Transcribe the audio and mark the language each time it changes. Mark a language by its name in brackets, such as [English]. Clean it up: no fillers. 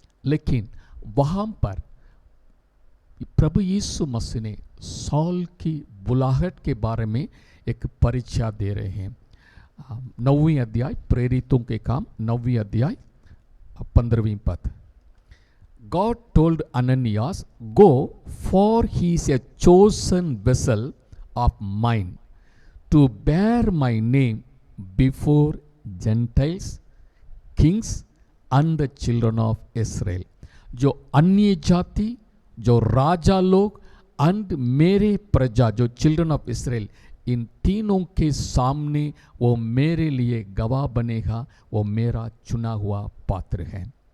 [Hindi] लेकिन वहां पर प्रभु यीशु मसीह ने सॉल की बुलाहट के बारे में एक परिचय दे रहे हैं। 9वीं अध्याय, प्रेरितों के काम 9वीं अध्याय 15वीं पद। [English] God told Ananias, go, for he is a chosen vessel of mine to bear my name before Gentiles, kings and the children of Israel। [Hindi] जो अन्य जाति, जो राजा लोग and मेरे प्रजा, जो [English] children of Israel, [Hindi] इन तीनों के सामने वो मेरे लिए गवाह बनेगा। वो मेरा चुना हुआ पात्र है।